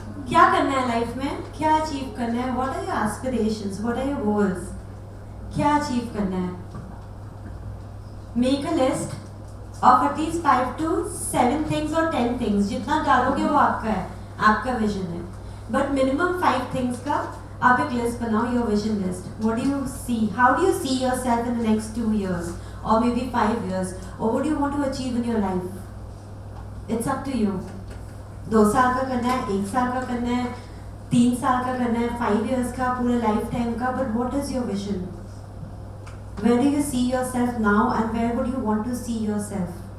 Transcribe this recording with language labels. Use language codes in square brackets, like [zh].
[hi] क्या करना है लाइफ में, क्या अचीव करना है, [en] what are your aspirations, what are your goals, [hi] क्या अचीव करना है. [en] Make a list of at least 5 to 7 things और 10 things. [hi] जितना डालोगे वो आपका है, आपका विजन है. बट मिनिमम 5 थिंग्स का आप एक लिस्ट बनाओ, [en] Your vision list. What do you see, how do you see yourself in the next 2 years or maybe 5 years, or what do you want to achieve in your life? It's up to you. [hi] 2 साल का करना है, 1 साल का करना है, 3 साल का करना है, 5 years का, पूरे लाइफ टाइम का. [en] But what is your vision? Where do you see yourself now and where would you want to see yourself?